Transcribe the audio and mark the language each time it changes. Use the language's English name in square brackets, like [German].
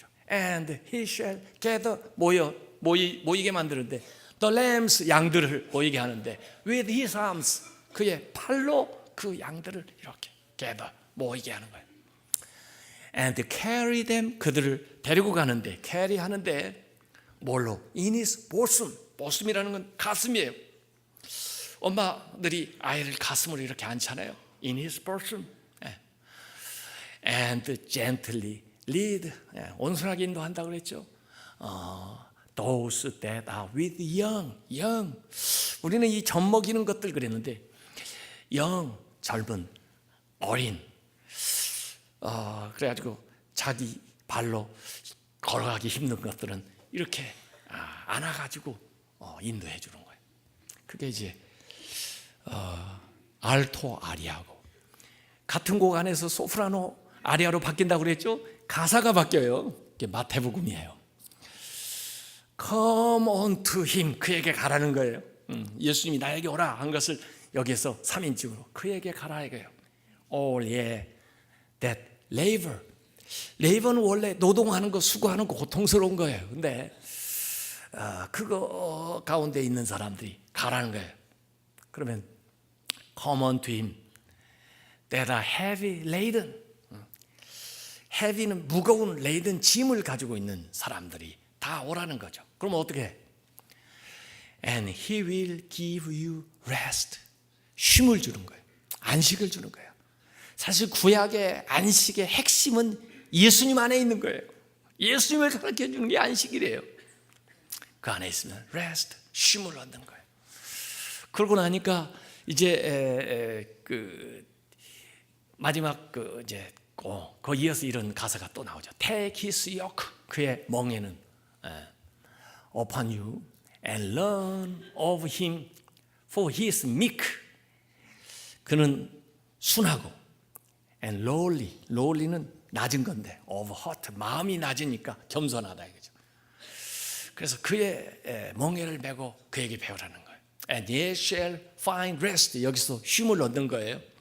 [English] And he shall gather, [Korean] 모이게 만드는데 [English] the lambs, [Korean] 양들을 모이게 하는데 [English] with his arms, [Korean] 그의 팔로 그 양들을 이렇게 gather, 모이게 하는 거예요. [English] And carry them, [Korean] 그들을 데리고 가는데, carry 하는데 뭘로? [English] In his bosom, bosom, [Korean] 이라는 건 가슴이에요. 엄마들이 아이를 가슴으로 이렇게 안잖아요. [English] In his bosom. And gently lead, [Korean] 온순하게 인도한다고 그랬죠. [English] Those that are with young. [Korean] 우리는 이 젖 먹이는 것들 그랬는데 젊은, 어린, 그래가지고 자기 발로 걸어가기 힘든 것들은 이렇게 안아가지고 인도해 주는 거예요. 그게 이제 알토 아리아고, 같은 곡 안에서 소프라노 아리아로 바뀐다고 그랬죠. 가사가 바뀌어요. 이게 마태복음이에요. [English] Come unto him, [Korean] 그에게 가라는 거예요. 예수님이 나에게 오라 한 것을 여기에서 3인칭으로 그에게 가라 이거예요. [English] All ye that labor. [Korean] labor는 원래 노동하는 거, 수고하는 거, 고통스러운 거예요. 근데 그거 가운데 있는 사람들이 가라는 거예요. 그러면 [English] Come unto him that are heavy laden. [Korean] heavy는 무거운, laden 짐을 가지고 있는 사람들이 다 오라는 거죠. 그럼 어떻게 해? [English] And he will give you rest. [Korean] 쉼을 주는 거예요. 안식을 주는 거예요. 사실 구약의 안식의 핵심은 예수님 안에 있는 거예요. 예수님을 가르쳐 주는 게 안식이래요. 그 안에 있으면 rest, 쉼을 얻는 거예요. 그러고 나니까 이제 그 마지막 그 이제 그 이어서 이런 가사가 또 나오죠. [English] Take his yoke, [Korean] 그의 멍에는 [English] upon you and learn of him, for he is meek. [Korean] 그는 순하고 [English] and lowly [Korean] 는 낮은 건데 [English] of heart [Korean] 마음이 낮으니까 겸손하다 이거죠. 그래서 그의 멍에를 메고 그에게 배우라는 거예요. [English] And ye shall find rest. [Korean] 여기서 쉼을 얻는 거예요.